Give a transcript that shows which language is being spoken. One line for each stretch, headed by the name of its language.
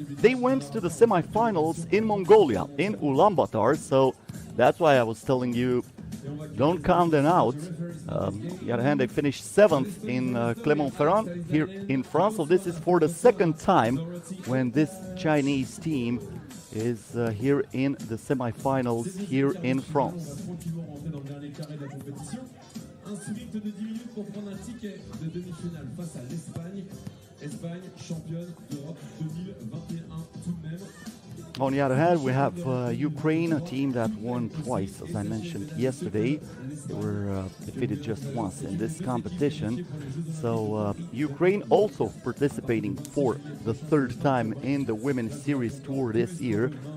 English: They went to the semifinals in Mongolia, in Ulaanbaatar, so that's why I was telling you, don't count them out. On the other hand, they finished 7th in Clermont-Ferrand here in France, so this is for the second time when this Chinese team is here in the semifinals here in France.
French: Un sprint de 10 minutes pour prendre un ticket de demi-finale face à l'Espagne. Espagne, championne d'Europe 2021 tout de même.
English: On the other hand, we have Ukraine, a team that won twice, as I mentioned yesterday. They were defeated just once in this competition. So Ukraine also participating for the 3rd time in the Women's Series Tour this year.